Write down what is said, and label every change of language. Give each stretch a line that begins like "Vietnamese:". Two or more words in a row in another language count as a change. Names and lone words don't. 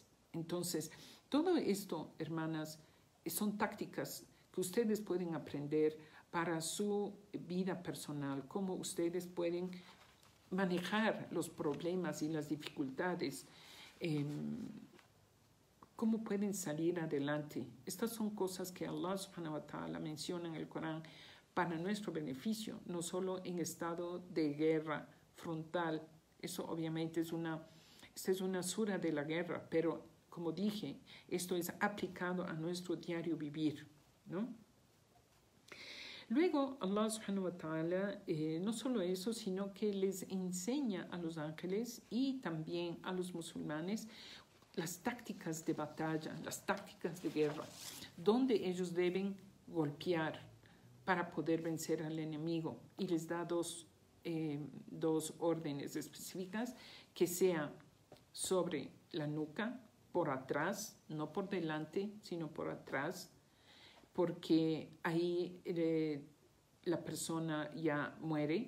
Spanish: Entonces, todo esto, hermanas, son tácticas que ustedes pueden aprender para su vida personal, cómo ustedes pueden manejar los problemas y las dificultades, cómo pueden salir adelante. Estas son cosas que Allah
Arabic: سبحانه وتعالى
Spanish: menciona en el Corán para nuestro beneficio, no solo en estado de guerra frontal. Eso obviamente esta es una sura de la guerra, pero como dije, esto es aplicado a nuestro diario vivir, ¿no? Luego,
Arabic: الله سبحانه وتعالى,
Spanish: no solo eso, sino que les enseña a los ángeles y también a los musulmanes las tácticas de batalla, las tácticas de guerra, donde ellos deben golpear para poder vencer al enemigo. Y les da dos órdenes específicas, que sea sobre la nuca, por atrás, no por delante, sino por atrás, porque ahí la persona ya muere.